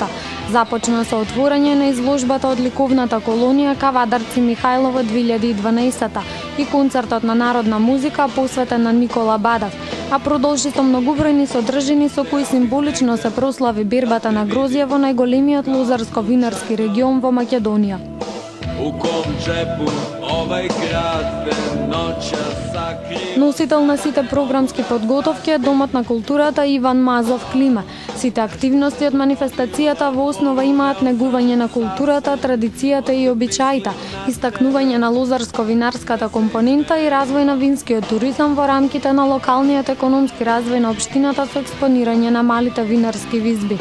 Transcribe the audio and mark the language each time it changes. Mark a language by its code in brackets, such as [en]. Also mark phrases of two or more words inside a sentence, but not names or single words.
[mk] Започна со отворање на изложбата од ликовната колонија Кавадарци Михајлово 2012 и концертот на народна музика посветен на Никола Бадав, а продолжи со многобројни содржини со кои символично се прослави бербата на грозје во најголемиот лозарско-винарски регион во Македонија. [sr] U kom džepu ovaj grad noća sakriva. [mk] Носител на сите програмски подготовки е Домот на културата Иван Мазов Клима. Сите активности од манифестацијата во основа имаат негување на културата, традицијата и обичаите, истакнување на лозарско-винарската компонента и развој на винскиот туризам во рамките на локалниот економски развој на општината со експонирање на малите винарски визби.